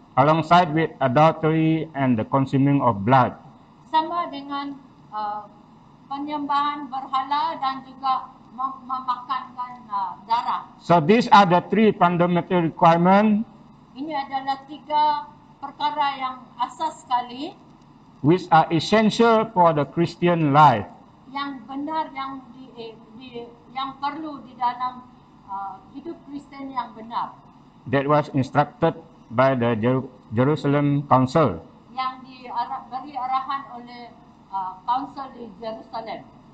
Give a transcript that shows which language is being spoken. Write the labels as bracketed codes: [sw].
[en] Alongside with adultery and the consuming of blood. [ms] sama dengan penyembahan berhala dan juga memakankan darah. [en] So these are the three fundamental requirements [ms] Ini adalah 3 perkara yang asas sekali [en] which are essential for the Christian life. [ms] yang benar yang yang perlu di dalam hidup Kristen yang benar, [en] That was instructed by the Jerusalem Council. [ms] yang beri arahan oleh Kansel di Jerusalem.